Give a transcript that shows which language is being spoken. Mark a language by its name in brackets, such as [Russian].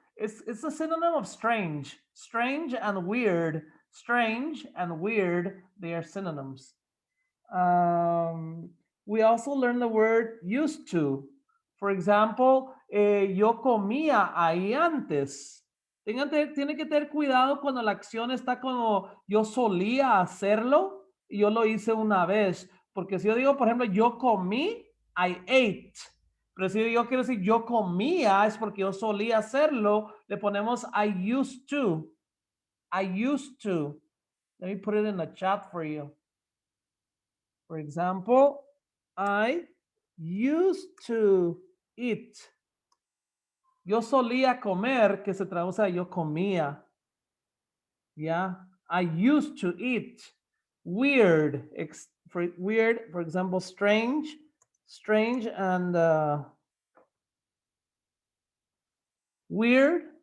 [English] It's a synonym of strange. Strange and weird. Strange and weird, they are synonyms. Um, we also learn the word used to. For example, [Spanish] yo comía ahí antes. Tiene que tener cuidado cuando la acción está como yo solía hacerlo y yo lo hice una vez. Porque si yo digo, por ejemplo, yo comí, [English] I ate. [Spanish] Pero si yo quiero decir yo comía, es porque yo solía hacerlo, le ponemos [English] I used to. I used to. Let me put it in the chat for you. For example, I used to eat. [Spanish] Yo solía comer, que se traduce a yo comía. [English] Yeah, I used to eat. Weird, weird, for example, strange, and weird.